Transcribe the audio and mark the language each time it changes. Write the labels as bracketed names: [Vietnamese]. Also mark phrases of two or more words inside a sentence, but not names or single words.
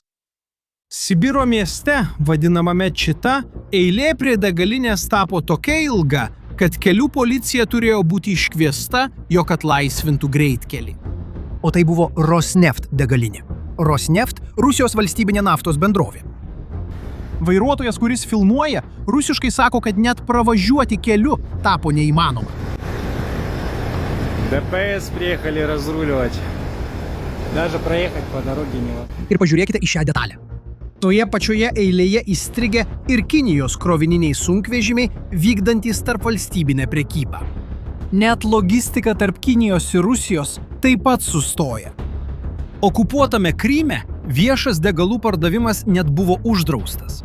[Lithuanian] Sibiro mieste, vadinamame Čita, eilė prie degalinės tapo tokia ilga, kad kelių policija turėjo būti iškviesta, jog atlaisvintų greitkelį. O tai buvo Rosneft degalinė. Rosneft – Rusijos valstybinė naftos bendrovė. Vairuotojas, kuris filmuoja, rusiškai sako, kad net pravažiuoti keliu tapo neįmanoma. [Russian] ДПС приехали разруливать. Даже проехать по дороге невозможно. [Lithuanian] Ir pažiūrėkite į šią detalę. Toje pačioje eilėje įstrigę ir Kinijos krovininiai sunkvežimiai vykdantys tarpvalstybinę prekybą. Net logistika tarp Kinijos ir Rusijos taip pat sustoja. Okupuotame Kryme viešas degalų pardavimas net buvo uždraustas.